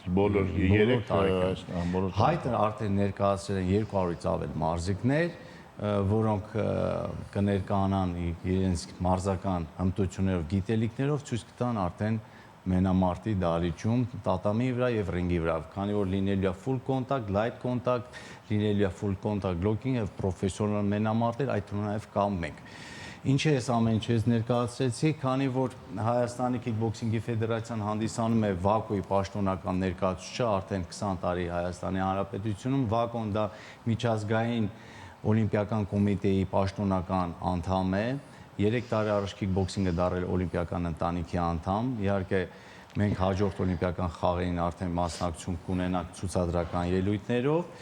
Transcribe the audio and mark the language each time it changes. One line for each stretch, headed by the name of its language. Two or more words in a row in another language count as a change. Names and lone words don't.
Armenian: Բոլոր 3 Հայտը արդեն ներկայացրել են 200-ից ավել մարզիկներ, որոնք կներկայանան իրենց մարզական հմտություններով, գիտելիքներով ցույց կտան արդեն մենամարտի դահլիճում, տատամի վրա եւ ռինգի վրա, քանի որ լինելու է
English: full contact, light contact,
Armenian: լինելու է
English: full contact blocking
Armenian: եւ պրոֆեսիոնալ մենամարտեր, այդ թվում նաեւ կամ մենք։ Ինչ է այս ամեն ինչը ներկայացրեցի, քանի որ Հայաստանի քիքբոքսինգի ֆեդերացիան հանդիսանում է ՎԱԿՕ-ի պաշտոնական ներկայացուցիչը արդեն 20 տարի Հայաստանի Հանրապետությունում, ՎԱԿՕ-ն դա միջազգային օլիմպիական կոմիտեի պաշտոնական անդամ է, 3 տարի առաջ քիքբոքսինգը դարձել օլիմպիական ընտանիքի անդամ, իհարկե մենք հաջորդ օլիմպիական խաղերին արդեն մասնակցություն կունենանք ցուցադրական ելույթներով։